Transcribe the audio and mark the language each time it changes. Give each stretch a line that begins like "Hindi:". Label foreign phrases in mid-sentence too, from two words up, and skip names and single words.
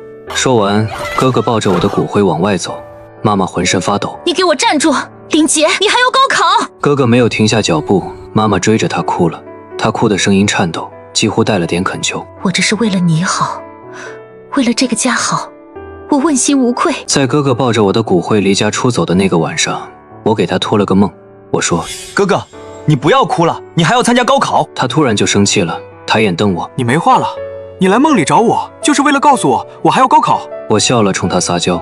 Chinese: 說完，哥哥抱着我的骨灰往外走，媽媽渾身發抖：“ 你給我站住！林杰，你還要高考！” 哥哥沒有停下腳步，媽媽追着他哭了，他哭的聲音顫抖，幾乎帶了點懇求：“ 我這是為了你好，為了這個家好，我問心無愧。” 在哥哥抱着我的骨灰離家出走的那個晚上，我給他托了個夢，我說：“ 哥哥，你不要哭了，你還要參加高考。” 他突然就生氣了，抬眼瞪我：“ 你沒話了？你來夢裡找我，就是為了告訴我還要高考？” 我笑了，衝他撒嬌：“